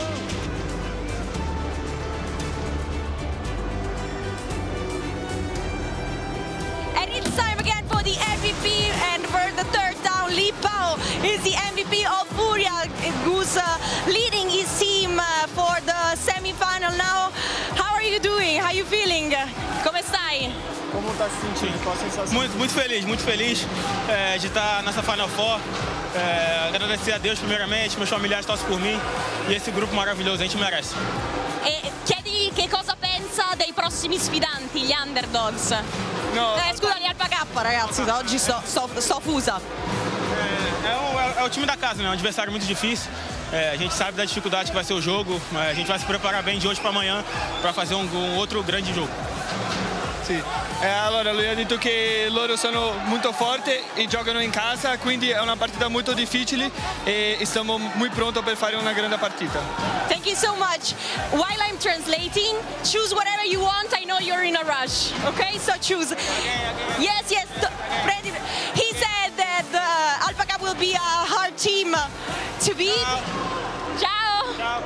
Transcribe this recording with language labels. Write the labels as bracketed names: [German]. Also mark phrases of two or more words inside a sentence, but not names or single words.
[English] And it's time again for the MVP, and for the third down, Lipao is the MVP of Furia, who's leading his team for the semi-final now. How are you doing? How are you feeling? [Italian] Como stai? [Portuguese] Como está se sentindo? Qual a sensação? Muito feliz de estar nessa Final Four. Agradecer a Deus primeiramente, meus familiares torcem por mim e esse grupo maravilhoso, a gente merece. [Italian] E chiedi che cosa pensa dei prossimi sfidanti, gli underdogs. No. Scusa, gli Alpacappa, ragazzi, oggi sto fusa. [Portuguese] É o time da casa, né? É um adversário muito difícil. A gente sabe da dificuldade que vai ser o jogo, mas a gente vai se preparar bem de hoje para amanhã para fazer um outro grande jogo. [Italian] Sì, allora lui ha detto che loro sono molto forti e giocano in casa, quindi è una partita molto difficile e stiamo molto pronti per fare una grande partita. [English] Thank you so much. While I'm translating, choose whatever you want. I know you're in a rush, okay? So choose. Yes. He said that Alpacappa will be a hard team to beat. [Italian] Ciao.